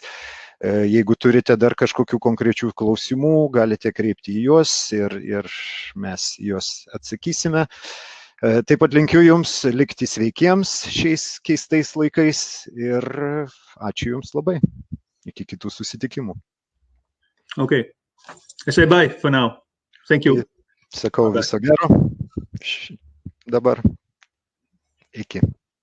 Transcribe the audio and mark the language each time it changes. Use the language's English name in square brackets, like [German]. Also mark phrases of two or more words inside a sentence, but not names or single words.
[Lithuanian] Jeigu turite dar kažkokių konkrečių klausimų, galite kreipti į juos ir mes juos atsakysime. Taip pat linkiu Jums likti sveikiems šiais keistais laikais ir ačiū Jums labai. Iki kitų susitikimų. [English] Okay. I say bye for now. Thank you. [Lithuanian] Sakau viso gero. Dabar. Iki.